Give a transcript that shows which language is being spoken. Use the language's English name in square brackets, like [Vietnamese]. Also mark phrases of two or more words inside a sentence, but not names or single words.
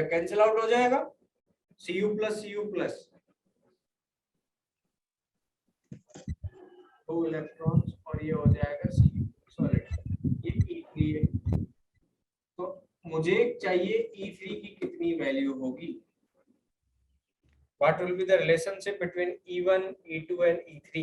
[English] cancel out [Hindi] हो जाएगा। Cu + 2 इलेक्ट्रॉन्स, और ये हो जाएगा Cu सॉलिड। ये E3 है। तो मुझे चाहिए E3 की कितनी वैल्यू होगी? [English] What will be the relationship between E1, E2 and E3?